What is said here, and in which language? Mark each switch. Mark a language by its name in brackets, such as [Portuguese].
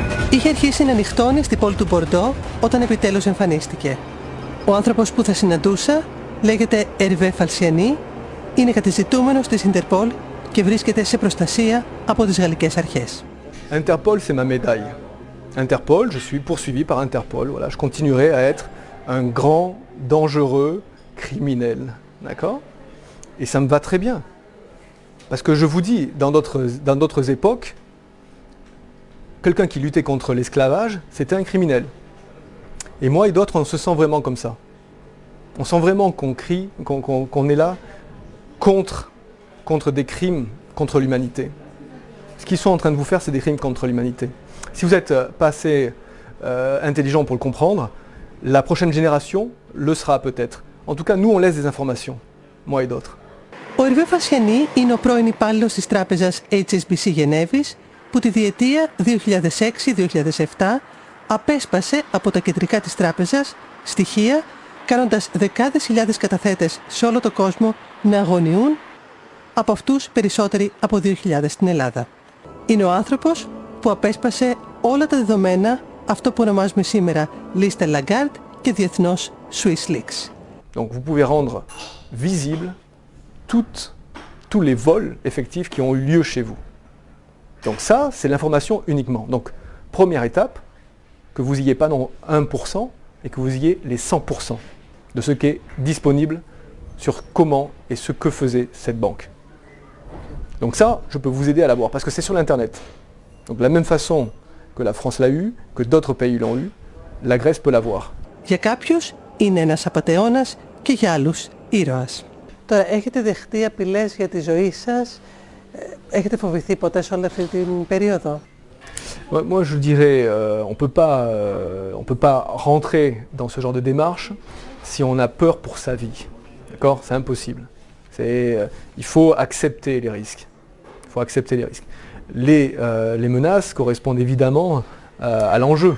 [Greek] Είχε αρχίσει να νυχτώνει στην πόλη του Μπορντό όταν επιτέλους εμφανίστηκε. Ο άνθρωπος που θα συναντούσα λέγεται Hervé Falciani, είναι κατεζητούμενος της Interpol και βρίσκεται σε προστασία από τις γαλλικές αρχές. [French] Interpol, c'est ma médaille. Interpol, je suis poursuivi par Interpol. Voilà, je continuerai à être un grand, dangereux criminel. D'accord? Et ça me va très bien. Parce que je vous dis, dans d'autres époques, quelqu'un qui luttait contre l'esclavage, c'était un criminel. Et moi et d'autres, on se sent vraiment comme ça. On sent vraiment qu'on crie, qu'on est là contre des crimes contre l'humanité. Ce qu'ils sont en train de vous faire, c'est des crimes contre l'humanité. Si vous n'êtes pas assez intelligent pour le comprendre, la prochaine génération le sera peut-être. En tout cas, nous, on laisse des informations, moi et d'autres. [Greek] Ο Hervé Falciani είναι ο πρώην υπάλληλος της τράπεζας HSBC Γενέβης που τη διετία 2006-2007 απέσπασε από τα κεντρικά της τράπεζας στοιχεία κάνοντας δεκάδες χιλιάδες καταθέτες σε όλο τον κόσμο να αγωνιούν, από αυτούς περισσότεροι από 2.000 στην Ελλάδα. Είναι ο άνθρωπος που απέσπασε όλα τα δεδομένα, αυτό που ονομάζουμε σήμερα λίστα Lagarde και διεθνώς Swiss Leaks. [French] Donc vous pouvez rendre visible tous les vols effectifs qui ont eu lieu chez vous. Donc ça, c'est l'information uniquement. Donc première étape, que vous ayez pas non 1% et que vous ayez les 100% de ce qui est disponible sur comment et ce que faisait cette banque. Donc ça, je peux vous aider à l'avoir parce que c'est sur l'internet. Donc de la même façon que la France l'a eu, que d'autres pays l'ont eu, la Grèce peut l'avoir. [Greek] Για κάποιους είναι ένας απατεώνας και για άλλους ήρωας. Τώρα, έχετε δεχτεί απειλές για τη ζωή σας? Έχετε φοβηθεί ποτέ σε όλη αυτή την περίοδο? [French] Moi je dirais, on peut pas rentrer dans ce genre de démarche si on a peur pour sa vie. D'accord? C'est impossible. Il faut accepter les risques. Il faut accepter les risques. Les menaces correspondent évidemment à l'enjeu.